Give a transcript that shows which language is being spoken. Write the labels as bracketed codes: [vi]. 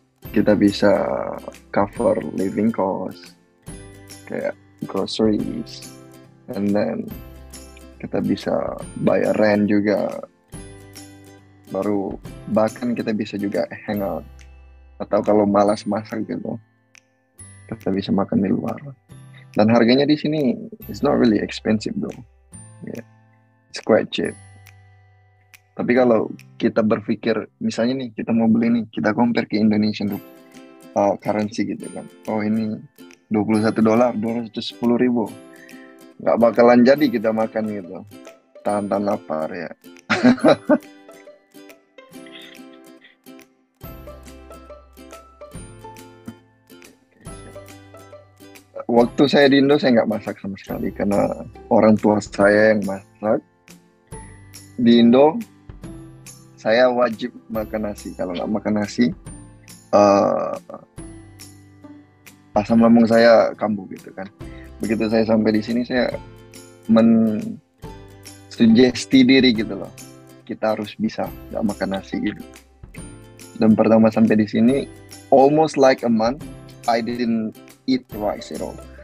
[id] Kita bisa cover living cost, kayak groceries, and then kita bisa bayar rent juga. Baru bahkan kita bisa juga hangout, atau kalau malas masak gitu kita bisa makan di luar. Dan harganya di sini [en] it's not really expensive though. Yeah. It's quite cheap. [id] Tapi kalau kita berpikir misalnya nih kita mau beli nih, kita compare ke Indonesian currency gitu kan. Oh ini $21, 210.000. Nggak bakalan jadi kita makan gitu. tahan-tahan lapar ya. Waktu saya di Indo saya nggak masak sama sekali karena orang tua saya yang masak. Di Indo saya wajib makan nasi. Kalau nggak makan nasi, eh, asam lambung saya kambuh gitu kan. Begitu saya sampai di sini saya sugesti diri gitu loh, kita harus bisa nggak makan nasi gitu. Dan pertama sampai di sini [en] almost like a month I didn't eat rice at all.